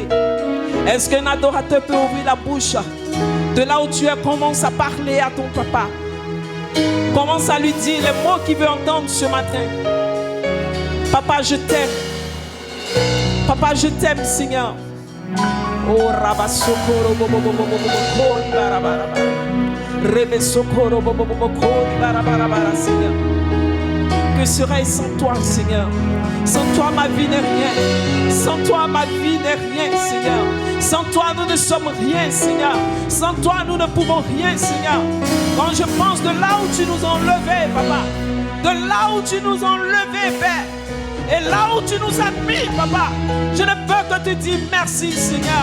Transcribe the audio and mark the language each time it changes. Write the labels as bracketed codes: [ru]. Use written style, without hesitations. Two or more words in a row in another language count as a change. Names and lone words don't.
[fr] Est-ce qu'un adorateur peut ouvrir la bouche? De là où tu es, commence à parler à ton papa. Commence à lui dire les mots qu'il veut entendre ce matin. Papa, je t'aime. Papa, je t'aime, Seigneur. Oh, Rabba Sokoro, Bobo, Bobo, Bobo, Kori, Barabaraba. Rebe Sokoro, Bobo, Bobo, Kori, Barabaraba, Seigneur. Que serait sans toi, Seigneur? Sans toi, ma vie n'est rien. Sans toi, ma vie n'est rien, Seigneur. Sans toi, nous ne sommes rien, Seigneur. Sans toi, nous ne pouvons rien, Seigneur. Quand je pense de là où tu nous as enlevés, Papa, de là où tu nous as enlevés, Père, et là où tu nous as mis, Papa, je ne peux que te dire merci, Seigneur.